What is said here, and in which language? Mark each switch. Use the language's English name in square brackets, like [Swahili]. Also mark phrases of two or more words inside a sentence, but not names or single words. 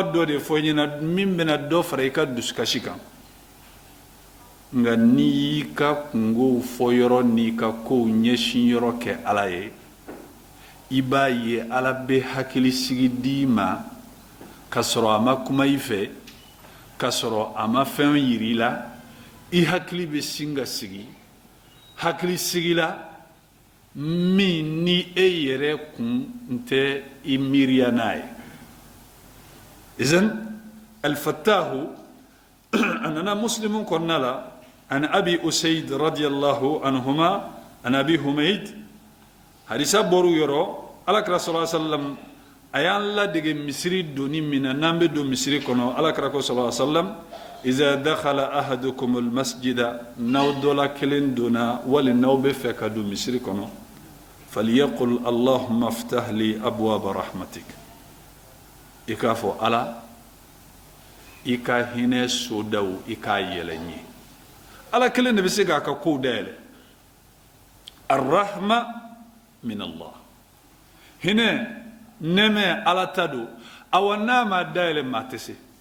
[Bambara] dɔ de fɔ i ɲɛna min bɛna dɔ fara i ka dusukasi kan nka n'i y'i ka kungow fɔ yɔrɔ n'i ka kow ɲɛsin yɔrɔ kɛ ala ye i b'a ye ala bɛ hakili sigi d'i ma ka sɔrɔ a ma kuma i fɛ ka sɔrɔ a ma fɛn yir'i la i hakili bɛ sin ka sigi hakili sigi la min ni e yɛrɛ kun tɛ i miiriya n'a ye izan alfatahu a nana muslimu kɔnɔna la [Arabic] عن أبي أسيد رضي الله عنهما عن أبي حميد [Bambara] hadisa bɔr'u yɔrɔ alakira [Arabic] صلى الله عليه وسلم [Bambara] a y'an ladege misiri doni min na n'an bɛ don misiri kɔnɔ alakira ko [Arabic] صلى الله عليه وسلم إذا دخل أحدكم [Bambara] almasjida n'aw dɔ la kelen donna wali n'aw bɛ fɛ ka don misiri kɔnɔ [Arabic] فليقل اللهم افتح لي أبواب رحمتك [Bambara] i k'a fɔ ala i ka hinɛ sodaw i k'a yɛlɛ n ye ala kelen de bɛ se k'a ka kow dayɛlɛ [Arabic] الرحمة من الله [Bambara] hinɛ nɛmɛ ala ta don awa n'a ma dayɛlɛ maa tɛ se